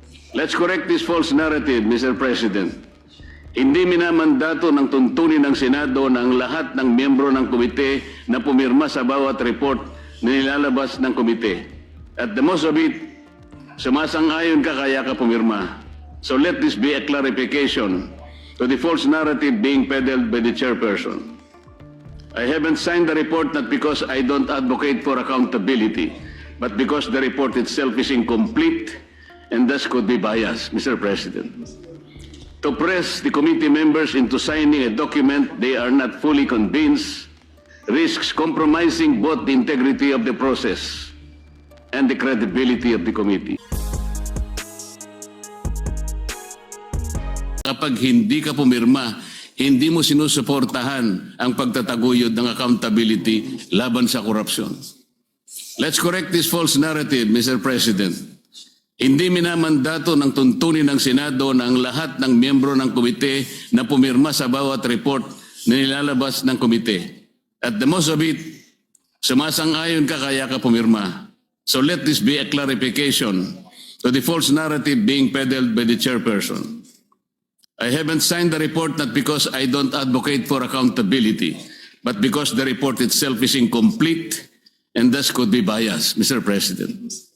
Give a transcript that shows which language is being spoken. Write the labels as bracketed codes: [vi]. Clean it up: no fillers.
[en] Let's correct this false narrative, Mr. President. [tl] Hindi minamandato ng tuntunin ng Senado na ang lahat ng miyembro ng komite na pumirma sa bawat report na nilalabas ng komite. [en] At the most of it, [tl] sumasang-ayon ka kaya ka pumirma. [en] So let this be a clarification to the false narrative being peddled by the chairperson. I haven't signed the report not because I don't advocate for accountability, but because the report itself is incomplete and thus could be biased, Mr. President. To press the committee members into signing a document they are not fully convinced risks compromising both the integrity of the process and the credibility of the committee. [tl] Kapag hindi ka pumirma, hindi mo sinusuportahan ang pagtataguyod ng accountability laban sa korupsyon. [en] Let's correct this false narrative, Mr. President. [tl] Hindi minamandato ng tuntunin ng Senado na ang lahat ng miyembro ng komite na pumirma sa bawat report na nilalabas ng komite. [en] At the most of it, [tl] sumasang-ayon ka kaya ka pumirma. [en] So let this be a clarification to the false narrative being peddled by the chairperson. I haven't signed the report not because I don't advocate for accountability, but because the report itself is incomplete and thus could be biased, Mr. President.